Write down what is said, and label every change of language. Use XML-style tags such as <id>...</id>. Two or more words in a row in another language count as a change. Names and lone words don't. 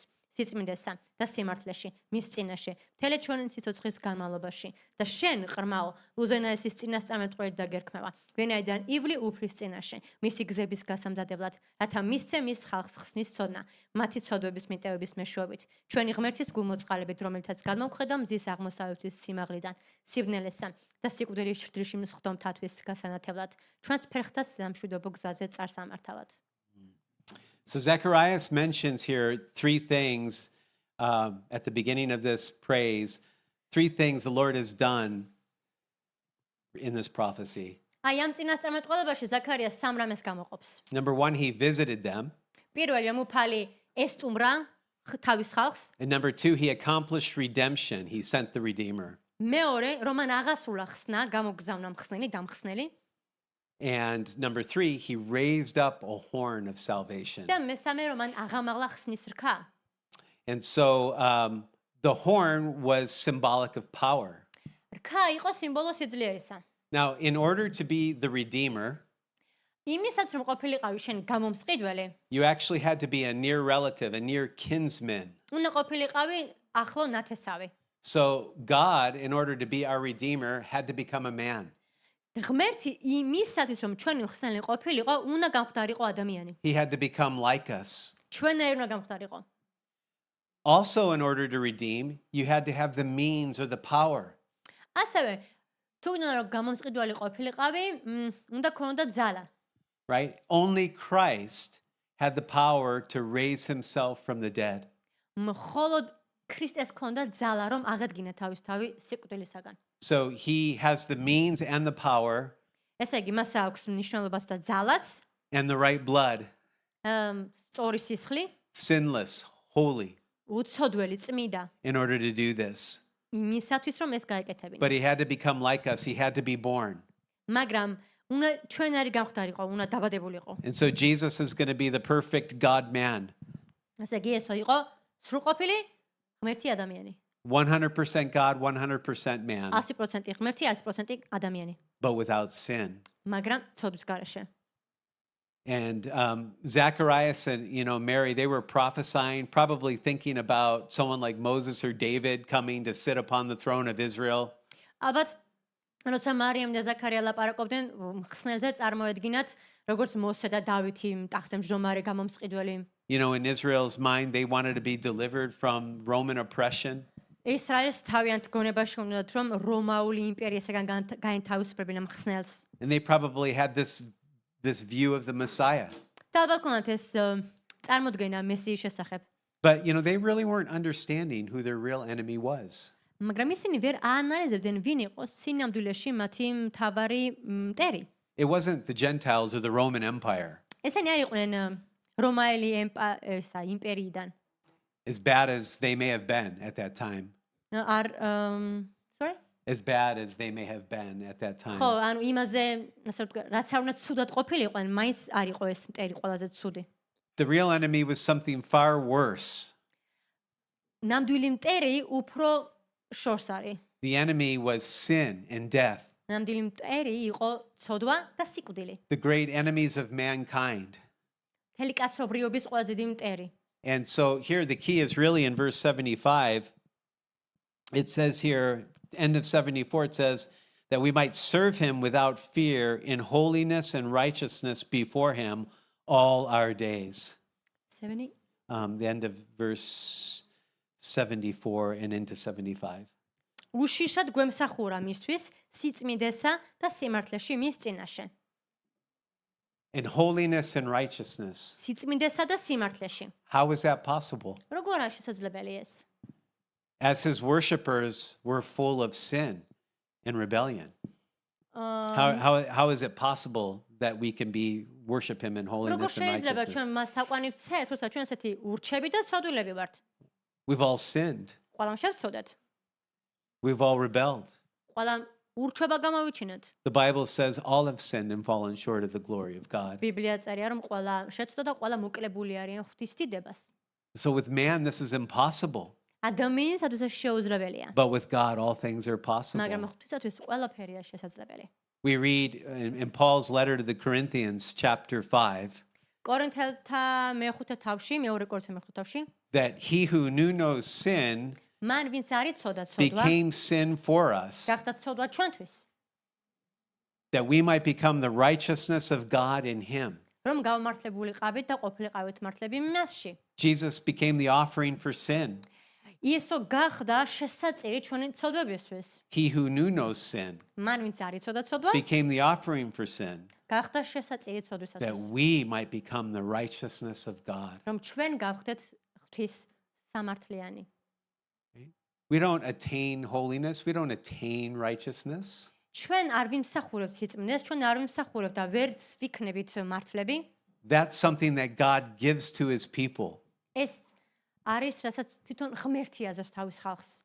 <ka>სიწმინდესა და სიმართლეში, მის წინაშე, მთელი ჩვენი სიცოცხლის განმავლობაში და შენ ყრმაო, უზენაესის წინასწარმეტყველი დაგერქმევა, ვინაიდან ივლი უფლის წინაშე, მისი გზების გასამზადებლად, რათა მისცე მის ხალხს ხსნის ცოდნა, მათი ცოდვების მიტევების მეშვეობით, ჩვენი ღმერთის გულმოწყალებით, რომელთაც გადმოგხედა მზის აღმოსავლეთის სიმაღლიდან, სიბნელესა და სიკვდილის ჭრილში მსხდომთათვის გასანათებლად, ჩვენს ფერხთას სამშვიდობო გზაზე წარსამართავად.</ka> <en>So Zacharias mentions here three things at the beginning of this praise, three things the Lord has done in this prophecy.</en> <ka>აი ამ წინასწარმეტყველებაში ზაქარია სამ რამეს გამოყოფს.</ka> <en>Number one, he visited them.</en> <ka>პირველი მუფალი ესტუმრა თავის ხალხს.</ka> <en>And number two, he accomplished redemption. He sent the Redeemer.</en> <ka>მეორე, რომან აღასრულა ხსნა, გამოგზავნა მხსნელი, დამხსნელი.</ka> <en>And number three, he raised up a horn of salvation.</en> <ka>და მესამე, რომან აღამაღლა ხსნის რქა.</ka> <en>And so the horn was symbolic of power.</en> <ka>რქა იყო სიმბოლო სიძლიერისა.</ka> <en>Now, in order to be the Redeemer,</en> <ka>იმისაც რომ ყოფილიყავი შენ გამომსყიდველი,</ka> <en>you actually had to be a near relative, a near kinsman.</en> <ka>უნდა ყოფილიყავი ახლო ნათესავი.</ka> <en>So God, in order to be our Redeemer, had to become a man.</en> <ka>ღმერთი იმისათვის რომ ჩვენი ხსნელი ყოფილიყო, უნდა გამხდარიყო ადამიანი.</ka> <en>He had to become like us.</en> <ka>ჩვენაირი უნდა გამხდარიყო.</ka> <en>Also, in order to redeem, you had to have the means or the power.</en> <ka>ასევე თუ გინდა რომ გამომწყიდველი ყოფილიყავი, უნდა ქონოდა ძალა.</ka> <en>Right? Only Christ had the power to raise himself from the dead.</en> <ka>მხოლოდ ქრისტეს ქონდა ძალა რომ აღედგინა თავის თავი სიკვდილისაგან.</ka> <en>So he has the means and the power</en> <ka>ესე იგი, მას აქვს მნიშვნელობას და ძალაც,</ka> <en>and the right blood,</en> <ka>სწორი სისხლი,</ka> <en>sinless, holy,</en> <ka>უცოდველი, წმიდა,</ka> <en>in order to do this.</en> <ka>მისათვის რომ ეს გაეკეთებინა.</ka> <en>But he had to become like us. He had to be born.</en> <ka>მაგრამ უნდა ჩვენარი გამხდარიყო, უნდა დაბადებულიყო.</ka> <en>And so Jesus is going to be the perfect God man.</en> <ka>ესე იგი, ესო იყო სრულყოფილი ღმერთი ადამიანი.</ka> <en>100% God, 100% man,</en> <ka>100% ღმერთი, 100% ადამიანი.</ka> <en>but without sin.</en> <ka>მაგრამ ცოდვის გარეშე.</ka> <en>And Zacharias and Mary, they were prophesying, probably thinking about someone like Moses or David coming to sit upon the throne of Israel.</en> <ka>ალბათ როცა მარიამ და ზაქარია ლაპარაკობდნენ, ხსნელზე წარმოედგინათ, როგორც მოსე და დავითი ტახტზე მჯდომარე გამომწყიდველი.</ka> <en>In Israel's mind, they wanted to be delivered from Roman oppression.</en> <ka>ისრაელს თავიანთ გონებაში უნდათ რომ რომაული იმპერიისგან გაენთავისუფლებინა მხსნელს.</ka> <en>And they probably had this view of the Messiah.</en> <ka>და ალბათ ქონათ ეს წარმოდგენა მესიის შესახებ.</ka> <en>But, they really weren't understanding who their real enemy was.</en> <ka>მაგრამ ისინი ვერ აანალიზებდნენ ვინ იყო სინამდვილეში მათი მთავარი მტერი.</ka> <en>It wasn't the Gentiles or the Roman Empire. ესენი არ იყვნენ რომაელი იმპერიიდან. As bad as they may have been at that time. Sorry? As bad as they may have been at that time.</en> <ka>ხო, ანუ იმაზე, ასე ვთქვა, რაც არ უნდა ცუდად ყოფილიყვნენ, მაინც არ იყო ეს მტერი ყველაზე ცუდი.</ka> <en>The real enemy was something far worse.</en> <ka>ნამდვილი მტერი უფრო შორს არის.</ka> <en>The enemy was sin and death.</en> <ka>ნამდვილი მტერი იყო ცოდვა და სიკვდილი.</ka> <en>The great enemies of mankind.</en> <ka>მთელი კაცობრიობის ყველაზე დიდი მტერი.</ka> <en>And so here the key is really in verse 75. It says here, end of 74, it says that we might serve him without fear in holiness and righteousness before him all our days. 70? The end of verse 74 and into 75.</en> <ka>უშიშად გვემსახურა მისთვის სიწმიდესა და სიმართლეში მის წინაშე.</ka> <en>In holiness and righteousness.</en> <ka>სიწმიდესა და სიმართლეში.</ka> <en>How is that possible?</en> <ka>როგორ არის შესაძლებელი ეს?</ka> <en>As his worshipers were full of sin and rebellion. How is it possible that we can worship him in</en> <ka>როგორ</ka> <en>holiness and</en> <ka>შეიძლება</ka> <en>righteousness?</en> <ka>ჩვენ მას თაყვანივ ვცეთ, როცა ჩვენ ესეთი ურჩები და ცოდვილები ვართ?</ka> <en>We've all sinned.</en> <ka>ყველამ შევცოდეთ.</ka> <en>We've all rebelled.</en> <ka>ყველამ ურჩება გამოვიჩინოთ.</ka> <en>The Bible says all have sinned and fallen short of the glory of God.</en> <ka>ბიბლია წერია რომ ყველა შეცდო და ყველა მოკლებული არიან ღვთის დიდებას.</ka> <en>So with man, this is impossible.</en> <ka>ადამიანისათვის ეს შეუძლებელია.</ka> <en>But with God, all things are possible.</en> <ka>მაგრამ ღვთისათვის ყველაფერია შესაძლებელი.</ka> <en>We read in Paul's letter to the Corinthians, chapter 5,</en> <ka>კორინთელთა მეხუთე თავში, მეორე კორინთელთა მეხუთე თავში,</ka> <en>that he who knew no sin</en> <ka>მან ვინც არ იცოდა ცოდვა,</ka> <en>became sin for us,</en> <ka>გახდა ცოდვა ჩვენთვის,</ka> <en>that we might become the righteousness of God in him.</en> <ka>რომ გავმართლებულიყავით და ყოფილიყავით მართლები მასში.</ka> <en>Jesus became the offering for sin.</en> <ka>იესო გახდა შესაწირი ჩვენი ცოდვებისთვის.</ka> <en>He who knew no sin</en> <ka>მან ვინც არ იცოდა ცოდვა,</ka> <en>became the offering for sin,</en> <ka>გახდა შესაწირი</ka> <en>that</en> <ka>ცოდვისათვის.</ka> <en>we might become the righteousness of God.</en> <ka>რომ ჩვენ გავხდეთ ღვთის სამართლიანი.</ka> <en>We don't attain holiness. We don't attain righteousness.</en> <ka>ჩვენ არ ვიმსახურებთ სიწმინდეს, ჩვენ არ ვიმსახურებთ და ვერც ვიქნებით მართლები.</ka> <en>That's something that God gives to his people.</en> <ka>ეს არის, რასაც თვითონ ღმერთი აზრს თავის ხალხს.</ka>